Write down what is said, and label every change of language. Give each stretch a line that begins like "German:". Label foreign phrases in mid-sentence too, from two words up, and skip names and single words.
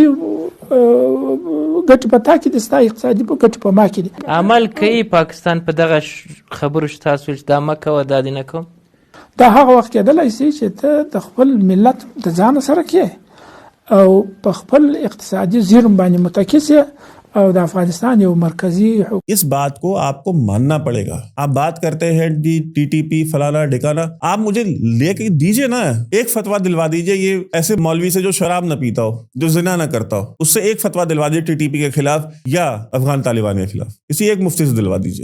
Pashto: زما اقتصادي ګټې په تا کې دي، ستا اقتصادي ګټې په ما کې دي. عمل کوي پاکستان په دغه خبرو چې تاسو چې دا مه کوه دا دې نه کوم؟ دا هغه وخت کېدلی شي چې ته د خپل ملت د ځان سره کې او په خپل اقتصادي زیرم باندې متکی سي
Urdu: اور افغانستان یہ مرکزی. اس بات کو آپ کو ماننا پڑے گا۔ آپ بات کرتے ہیں ٹی ٹی پی فلانا ڈھکانا، آپ مجھے لیکے دیجیے نا، ایک فتویٰ دلوا دیجیے یہ ایسے مولوی سے جو شراب نہ پیتا ہو، جو زنا نہ کرتا ہو، اس سے ایک فتویٰ دلوا دیجیے ٹی ٹی پی کے خلاف یا افغان طالبان کے خلاف، کسی ایک مفتی سے دلوا دیجیے.